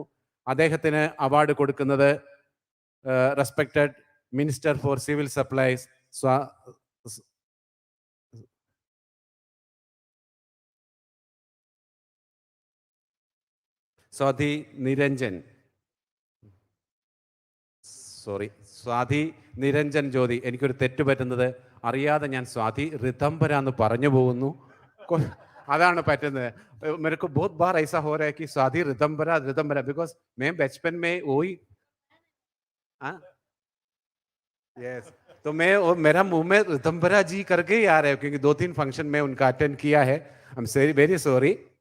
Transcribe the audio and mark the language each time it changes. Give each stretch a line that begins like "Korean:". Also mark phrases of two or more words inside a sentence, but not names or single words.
Malayalam: അദ്ദേഹത്തിന് അവാർഡ് കൊടുക്കുന്നത്
English: respected minister for civil supplies
Malayalam: സ്വാതി നിരഞ്ജൻ ജ്യോതി. എനിക്കൊരു തെറ്റ് പറ്റുന്നത് അറിയാതെ ഞാൻ സ്വാതി റിതംബര എന്ന് പറഞ്ഞു പോകുന്നു. അതാണ് പറ്റുന്നത്.
Hindi: मेरे को बहुत बार ऐसा हो रहा है कि स्वाति रितंबरा बिकॉज मैं बचपन में वही यस, तो मैं मेरा मुंह में रितंबरा जी करके ही आ रहा है, क्योंकि 2-3 फंक्शन में उनका अटेंड किया है.
English: I am very sorry.